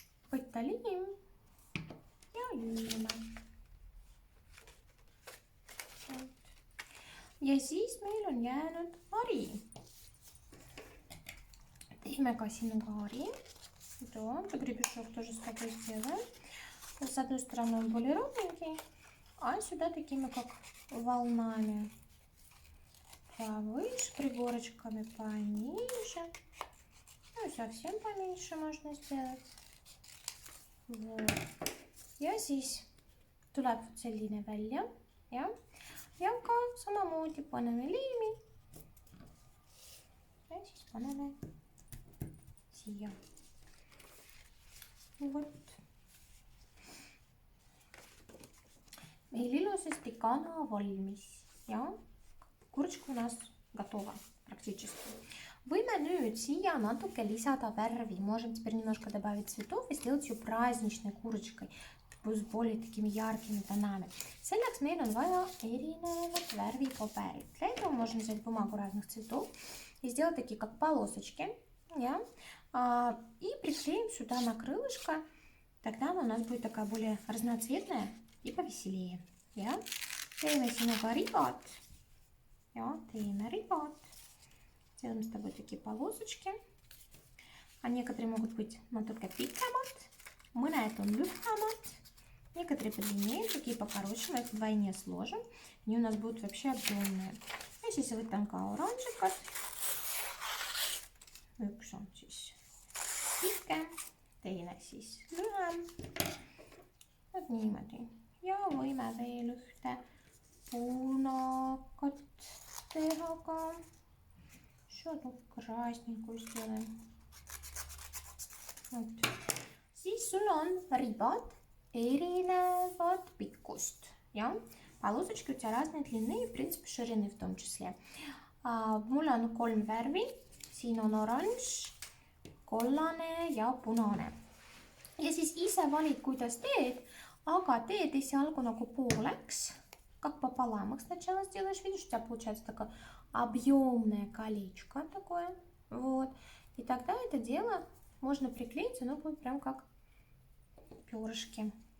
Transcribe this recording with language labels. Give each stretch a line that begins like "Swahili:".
Estonian: Võtta liim ja liime. Ja siis meil on jäänud hari. Teeme ka sinuga hari.
Russian: Да, гребешок тоже с тобой сделаем. С одной стороны он более ровненький, а сюда такими как волнами. Повыше, пригорочками пониже. Ну и совсем поменьше можно сделать.
Estonian: Вот. Ja siis tuleb selline välja. jah. Ja ka samamoodi paneme liimi. Ja siis paneme siia.
Russian: Вот.
Estonian: Meil ilusasti kana valmis ja kurtška
Russian: у нас готова практически.
Estonian: Võime nüüd siia natuke lisada värvi.
Russian: Можем теперь немножко добавить цветов и сделать ее праздничной курочкой с более такими яркими тонами.
Estonian: Selleks meil on vaja erinevat värvipaberit.
Russian: Для этого можно взять бумагу разных цветов и сделать такие как полосочки.
Estonian: Ja?
Russian: И приклеим сюда на крылышко. Тогда она у нас будет такая более разноцветная и повеселее.
Estonian: Ja? Teeme sinuga ribad. Ja, teeme ribad.
Russian: Делаем с тобой такие полосочки. А некоторые могут быть
Estonian: natuke pikemad, mõned on lühemad,
Russian: некоторые подлиннее, такие покороче, мы их вдвойне сложим. Они у нас будут вообще объемные.
Estonian: Ja siis võtan ka oranžikad. Üks on siis pikem, teine siis lühem. Vot niimoodi. Ja võime veel ühte punakat teha ka.
Russian: Что-то красненькую сделаем.
Estonian: Вот. Siis sul on ribad erinevat pikkust. Ja?
Russian: Полосочки у тебя разной длины и, в принципе, ширины в том числе.
Estonian: Mul on 3 värvi. Siin on oranž, kollane ja punane. Ja siis ise valid, kuidas teed, aga teed esialgu nagu pooleks,
Russian: как пополам их сначала сделаешь. Видишь, у тебя получается такое объемное колечко такое. Вот. И тогда это дело можно приклеить, оно будет прям как перышки.